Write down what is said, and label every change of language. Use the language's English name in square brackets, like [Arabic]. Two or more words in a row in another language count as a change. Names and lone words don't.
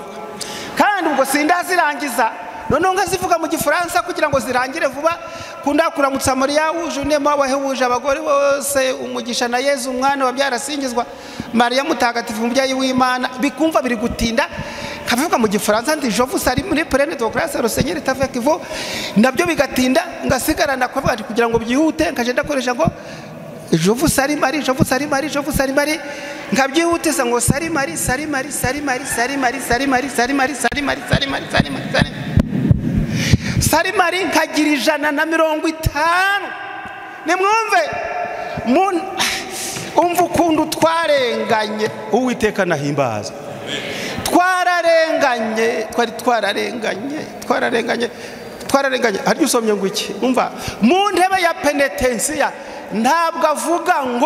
[Kinyarwanda] Kandi ubwo sindazirangiza noneho ngazivuga mu gifaransa kugira ngo zirangire vuba. Kunda kuramutsa Mariya wuje nema wahebuje abagore bose umugisha na Yezu umwana wabyarasingizwa Mariya mutagatifu umubyeyi w'Imana. Bikumva biri gutinda kavuga mu gifaransa ndi [French] je vous salue [Kinyarwanda] muri [French] pleine de grâce le Seigneur est avec vous. [Kinyarwanda] Nabyo bigatinda ngasigarana kuvuga kugira ngo byihute nkagenda koresha ngo [French] je vous salue Marie, je vous salue Marie, [Kinyarwanda] je vous salue Marie. Ngabyihutisa ngo [French] salue Marie, salue Marie, salue Marie, salue Marie, salue Marie, salue Marie, salue Marie, salue Marie, salue Marie. Salue Marie [Kinyarwanda] nkagira 150. Nimwumve umva ukuntu twarenganye. Uwiteka nahimbaza. Twararenganye twararenganye hari usomye ngo iki umva mu ntebe ya penetensiya ntabwo avuga ngo